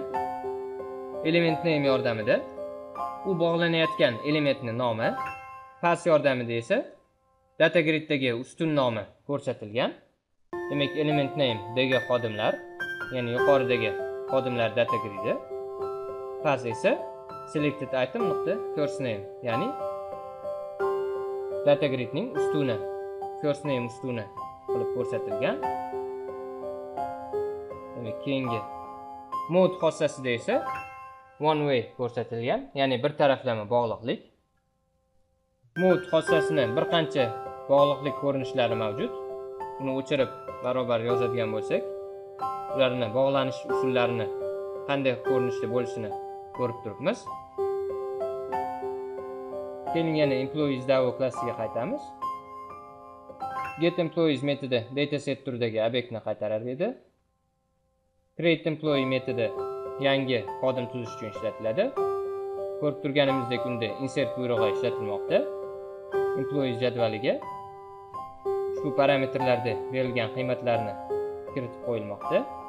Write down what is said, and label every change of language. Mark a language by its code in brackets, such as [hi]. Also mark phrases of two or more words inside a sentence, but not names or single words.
[en] Element name [uz] yordamida u bog'lanayotgan elementning nomi, path yordamida esa [en] data griddagi [uz] ustun nomi ko'rsatilgan. Demak, [en] element name [uz] dagi xodimlar, ya'ni yuqoridagi xodimlar [en] data gridi. [uz] Path esa [en] selected item.first name, [uz] ya'ni [en] data gridning [uz] ustuni, [en] first name [uz] ustuni qilib ko'rsatilgan. Demak, keyingi mode xossasida esa [en] one way [uz] ko'rsatilgan, ya'ni bir taraflama bog'liqlik. Mode xossasini bir qancha bog'liqlik ko'rinishlari mavjud. Uni o'chirib barobar yozadigan bo'lsak, ularni bog'lanish usullarini qanday ko'rinishda bo'lishini ko'rib turibmiz. Keling yana [en] employees DAO [uz] klassiga qaytamiz. [en] Get employees [uz] metodi dataset turidagi obyektni qaytarar edi. [en] Create employee [uz] metodi yangi xodim tuzish uchun ishlatiladi. Ko'rib turganimizdek unda insert buyrug'i ishlatilmoqda. Employees jadvaliga ushbu parametrlarda berilgan qiymatlarni kiritib qo'yilmoqda.